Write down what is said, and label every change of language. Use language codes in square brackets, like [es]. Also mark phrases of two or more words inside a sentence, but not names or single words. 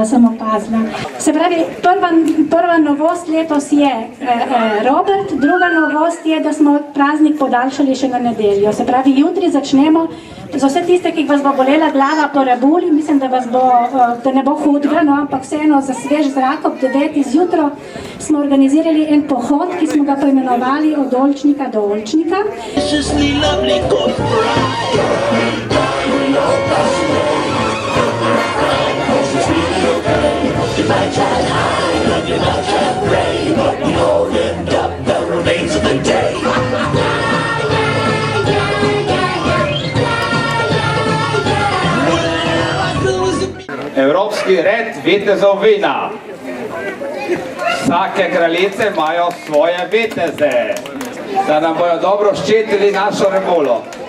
[sl] Se pravi, prva novost letos je Robert, druga novost je, da smo praznik podaljšali še na nedeljo. Se pravi, jutri začnemo, za vse tiste, ki vas bo bolela glava po rebuli, mislim, da ne bo hudega, no, ampak vseeno za svež zrak ob 9 zjutraj smo organizirali en pohod, ki smo ga poimenovali od Olčnika do Olčnika. [en] You might try high, and you might try pray, but you all end up the remains of the day. [sl] Evropski red vitezov vina. Vsake kraljice imajo svoje viteze, da nam bojo dobro ščitili našo rebulo.